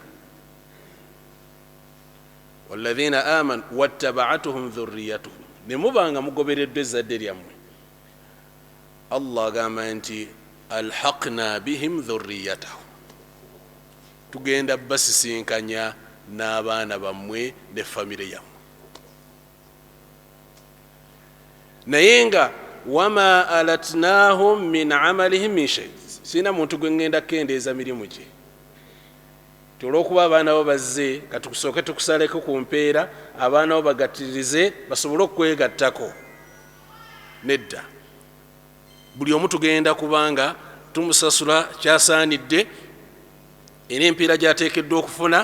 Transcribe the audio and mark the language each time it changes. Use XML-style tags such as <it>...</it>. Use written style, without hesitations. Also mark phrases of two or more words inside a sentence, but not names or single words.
<ar>والذين آمنوا واتبعتهم ذريتهم,</ar> <lg>ne mubanga mugobereddwa ezzadde lyammwe, Allah agamba nti</lg> <ar>ألحقنا بهم ذريتهم,</ar> <lg>tugenda basisinkanya n'abaana bammwe ne famire yammwe. naye nga</lg> <ar>وما ألتناهم من عملهم من شيء,</ar> <lg>sina muntu gwe ngenda kendeeza mirimu gye olw'okuba abaana bo bazze katukusooke tukusaleko ku mpeera, abaana bo bagattirize basobole okwegattako. nedda, buli omu tugenda kubanga tumusasula kyasaanidde era empiira gyateekeddwa okufuna.</lg>